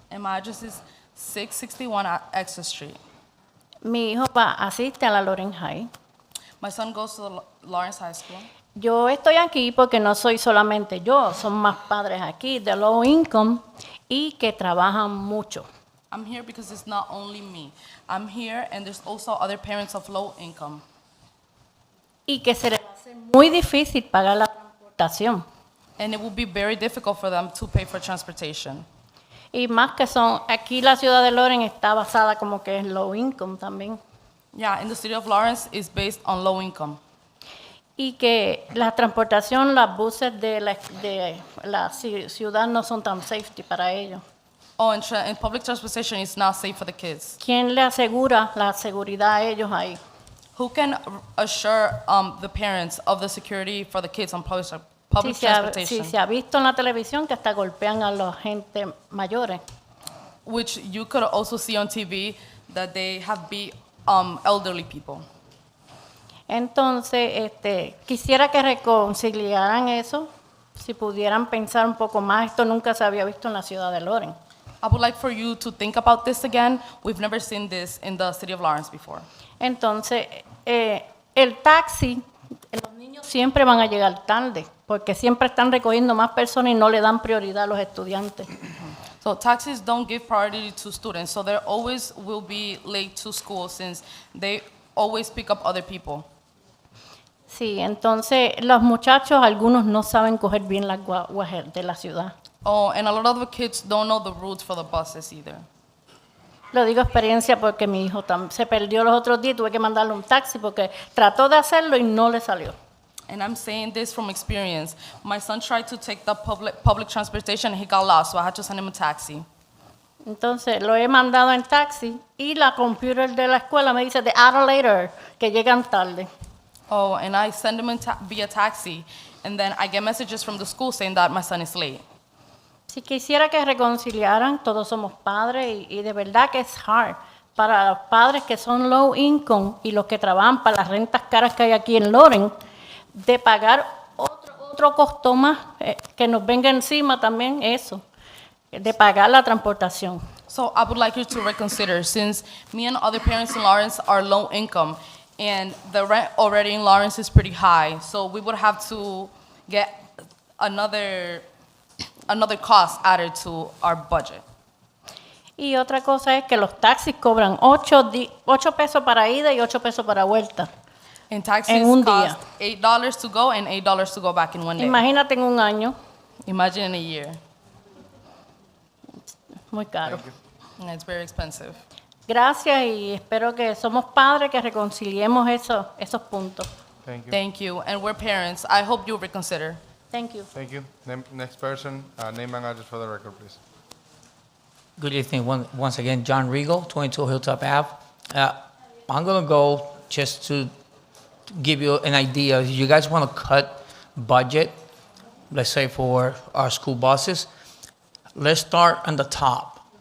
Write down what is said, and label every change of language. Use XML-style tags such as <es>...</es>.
<en>And my address is 661 at Exeter Street.</en> <es>Mi hijo asiste a la Lawrence High.</es> <en>My son goes to the Lawrence High School.</en> <es>Yo estoy aquí porque no soy solamente yo, son más padres aquí de low income y que trabajan mucho.</es> <en>I'm here because it's not only me. I'm here and there's also other parents of low income.</en> <es>Y que se les hace muy difícil pagar la transportación.</es> <en>And it will be very difficult for them to pay for transportation.</en> <es>Y más que aquí la ciudad de Lawrence está basada como que es low income también.</es> <en>Yeah, and the city of Lawrence is based on low income.</en> <es>Y que la transportación, los buses de la ciudad no son tan safety para ellos.</es> <en>Oh, and public transportation is not safe for the kids.</en> <es>¿Quién le asegura la seguridad a ellos ahí?</es> <en>Who can assure the parents of the security for the kids on public transportation?</en> <es>Si se ha visto en la televisión que hasta golpean a la gente mayores.</es> <en>Which you could also see on TV that they have beat elderly people.</en> <es>Entonces, quisiera que reconciliaran eso, si pudieran pensar un poco más. Esto nunca se había visto en la ciudad de Lawrence.</es> <en>I would like for you to think about this again. We've never seen this in the city of Lawrence before.</en> <es>Entonces, el taxi, los niños siempre van a llegar tarde, porque siempre están recogiendo más personas y no le dan prioridad a los estudiantes.</es> <en>So taxis don't give priority to students, so they always will be late to school since they always pick up other people.</en> <es>Sí, entonces los muchachos, algunos no saben coger bien las guaguas de la ciudad.</es> <en>Oh, and a lot of the kids don't know the routes for the buses either.</en> <es>Lo digo experiencia porque mi hijo se perdió los otros días, tuve que mandarle un taxi porque trató de hacerlo y no le salió.</es> <en>And I'm saying this from experience. My son tried to take the public transportation and he got lost, so I had to send him a taxi.</en> <es>Entonces lo he mandado en taxi y la computer de la escuela me dice de</es> <en>hour later</en> <es>que llegan tarde.</es> <en>Oh, and I send him via taxi, and then I get messages from the school saying that my son is late.</en> <es>Si quisiera que reconciliaran, todos somos padres y de verdad que es hard para los padres que son low income y los que trabajan para las rentas caras que hay aquí en Lawrence, de pagar otro costo más que nos venga encima también eso, de pagar la transportación.</es> <en>So I would like you to reconsider, since me and other parents in Lawrence are low income, and the rent already in Lawrence is pretty high, so we would have to get another cost added to our budget.</en> <es>Y otra cosa es que los taxis cobran 8 pesos para ida y 8 pesos para vuelta.</es> <en>And taxis</en> <es>en un</es> <en>cost</en> <es>día.</es> <en>$8 to go and $8 to go back in one day.</en> <es>Imagínate en un año.</es> <en>Imagine in a year.</en> <es>Muy caro.</es> <en>And it's very expensive.</en> <es>Gracias y espero que somos padres que reconciliemos esos puntos.</es> <en>Thank you. Thank you. And we're parents. I hope you reconsider. Thank you. Thank you. Next person, name and address for the record, please. Good evening. Once again, John Regal, 22 Hilltop Ave. I'm going to go just to give you an idea. If you guys want to cut budget, let's say for our school buses, let's start on the top.</en>